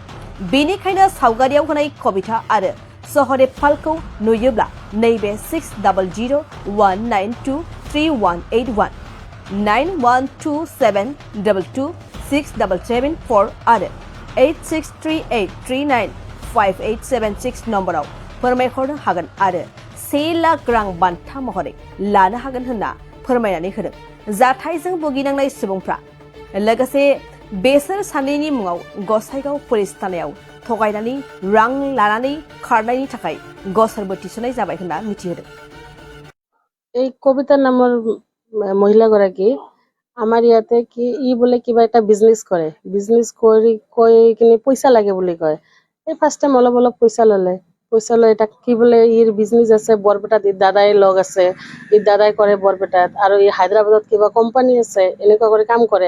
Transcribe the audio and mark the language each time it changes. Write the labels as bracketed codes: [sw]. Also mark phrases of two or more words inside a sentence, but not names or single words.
[brx] बेनिखायनो सावगारियाव होनाय कबिता आरो सहदेब पालखौ नुयोब्ला नैबे 6001923181 9127226774 आरो 8638395876 नम्बराव फोरमायहरनो हागोन आरो 1 लाख रां बान्था महरै लानो हागोन होनना फोरमायनानै होदों। जाथायजों भुगिनांनाय सुबुंफ्रा लोगोसे बेसोर सानैनि मुङाव गसाइगाव पुलिस थानायाव थगायनानै रां लानानै खारनायनि थाखाय गसरबो थिसननाय जाबाय होनना मिथिहोदों। [as] এই কবিতা নামৰ মহিলাগৰাকী আমাৰ ইয়াতে কি ই বোলে কিবা এটা বিজনেছ কৰে, বিজনেছ কৰি কৈ কিনে পইচা লাগে বুলি কয়। এই [en] first time [as] অলপ পইচা ল'লে, পইচা লৈ তাক কি বোলে ইৰ বিজনেছ আছে বৰপেটাত, ই দাদাই লগ আছে, ই দাদাই কৰে বৰপেটাত, আৰু ই হায়দৰাবাদত কিবা কোম্পানী আছে, এনেকুৱা কৰি কাম কৰে।